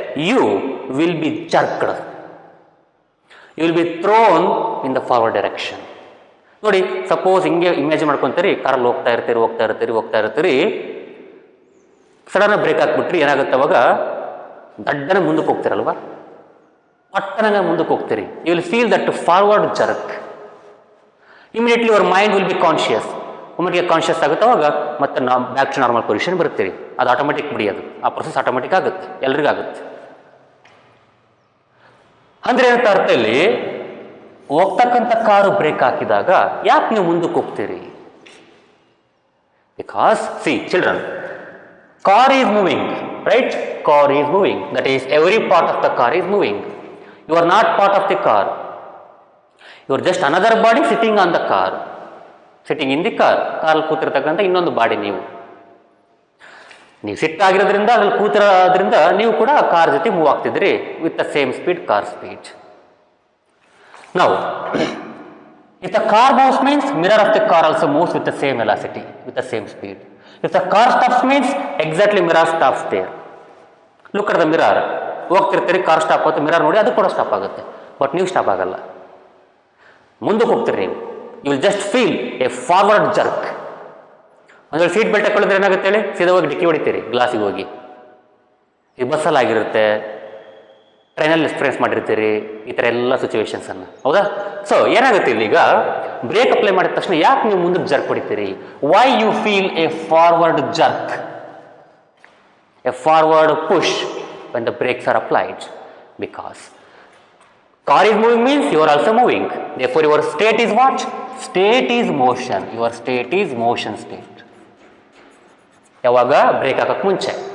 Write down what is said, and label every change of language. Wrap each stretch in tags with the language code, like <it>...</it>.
<en>you will be jerked, you will be thrown in the forward direction.</en> <kn>ನೋಡಿ, suppose ಹಿಂಗೆ imagine ಮಾಡ್ಕೊತೀರಿ, ಕಾರಲ್ಲಿ ಹೋಗ್ತಾ ಇರ್ತೀರಿ, ಸಡನ್ ಬ್ರೇಕ್ ಹಾಕ್ಬಿಟ್ರಿ, ಏನಾಗುತ್ತೆ ಅವಾಗ? ದಡ್ಡನ ಮುಂದಕ್ಕೆ ಹೋಗ್ತಿರಲ್ವಾ, ಪಟ್ಟನ ಮುಂದಕ್ಕೆ ಹೋಗ್ತೀರಿ.</kn> <en>You will feel that forward jerk. Immediately your mind will be conscious.</en> <kn>ಒಮ್ಮೆಗೆ ಕಾನ್ಷಿಯಸ್ ಆಗುತ್ತೆ, ಅವಾಗ ಮತ್ತೆ ನಾವು ಬ್ಯಾಕ್ ಟು ನಾರ್ಮಲ್ ಪೊಸಿಷನ್ ಬರ್ತೀರಿ. ಅದು ಆಟೋಮೆಟಿಕ್ ಬಿಡಿ, ಆ ಪ್ರೊಸೆಸ್ ಆಟೋಮೆಟಿಕ್ ಆಗುತ್ತೆ, ಎಲ್ರಿಗಾಗುತ್ತೆ. ಅಂದರೆ ಏನಂತ ಅರ್ಥ ಇಲ್ಲಿ, ಹೋಗ್ತಕ್ಕಂಥ ಕಾರು ಬ್ರೇಕ್ ಹಾಕಿದಾಗ ಯಾಕೆ ನೀವು ಮುಂದಕ್ಕೆ ಹೋಗ್ತೀರಿ?</kn> <en>Because see children, car is moving, right? Car is moving, that is every part of the car is moving. You are not part of the car, you are just another body sitting on the car, sitting in the car.</en> <kn>ಕಾರಲ್ಲಿ ಕೂತಿರ್ತಕ್ಕಂಥ ಇನ್ನೊಂದು body ನೀವು ಸಿಟ್ಟಾಗಿರೋದ್ರಿಂದ, ಅದ್ರಲ್ಲಿ ಕೂತಿರೋದ್ರಿಂದ ನೀವು ಕೂಡ car ಜೊತೆ move ಆಗ್ತಿದ್ರಿ</kn> <en>with the same speed,</en> <kn>car speed.</kn> <en>Now, if the car moves means mirror of the car also moves with the same velocity, with the same speed. If the car stops means exactly mirror stops there. Look at the mirror.</en> <kn>ಹೋಗ್ತಿರ್ತೀರಿ, car stop ಆಗುತ್ತೆ, mirror ನೋಡಿ, ಅದು ಕೂಡ stop ಆಗುತ್ತೆ. But ನೀವು stop ಆಗಲ್ಲ, ಮುಂದಕ್ಕೆ ಹೋಗ್ತೀರಿ ನೀವು.</kn> <en>You will just feel a forward jerk.</en> <kn>ಒಂದು ವೇಳೆ ಸೀಟ್ ಬೆಲ್ಟ್ ಹಾಕೊಳ್ಳಿದ್ರೆ ಏನಾಗುತ್ತೆ ಹೇಳಿ? ಸೀದಾ ಹೋಗಿ ಡಿಕ್ಕಿ ಹೊಡಿತೀರಿ ಗ್ಲಾಸಿಗೆ ಹೋಗಿ. ಈ ಬಸ್ಸಲ್ಲಿ ಆಗಿರುತ್ತೆ, ಟ್ರೈನಲ್ಲಿ ಎಕ್ಸ್ಪೀರಿಯನ್ಸ್ ಮಾಡಿರ್ತೀರಿ ಈ ಥರ ಎಲ್ಲ ಸಿಚುವೇಶನ್ಸನ್ನು, ಹೌದಾ? ಸೊ ಏನಾಗುತ್ತೆ ಇಲ್ಲಿಗ, ಬ್ರೇಕ್ ಅಪ್ಲೈ ಮಾಡಿದ ತಕ್ಷಣ ಯಾಕೆ ನೀವು ಮುಂದಕ್ಕೆ jerk ಹೊಡಿತೀರಿ?</kn> <en>Why you feel a forward jerk, a forward push when the brakes are applied? Because car is moving means you are also moving. Therefore your state is what? State is motion. Your state is motion state.</en> <kn>ಯಾವಾಗ? Break ಹಾಕಕ್ಕೆ ಮುಂಚೆ.</kn>